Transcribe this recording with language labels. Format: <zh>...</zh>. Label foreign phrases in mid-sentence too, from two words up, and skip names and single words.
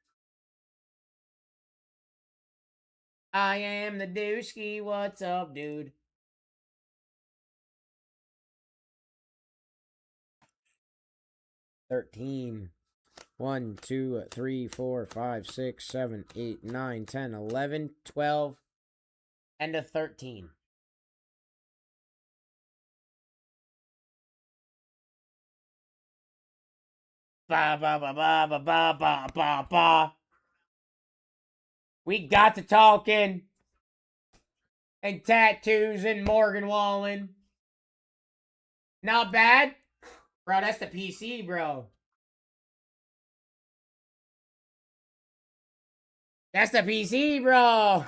<en>I am the Dooski. What's up, dude? $13. 1, 2, 3, 4, 5, 6, 7, 8, 9, 10, 11, 12, and a 13. Ba ba ba ba ba ba ba ba ba. We got to talking. And tattoos and Morgan Wallen. Not bad. Bro, that's the PC, bro. That's the PC, bro.</en>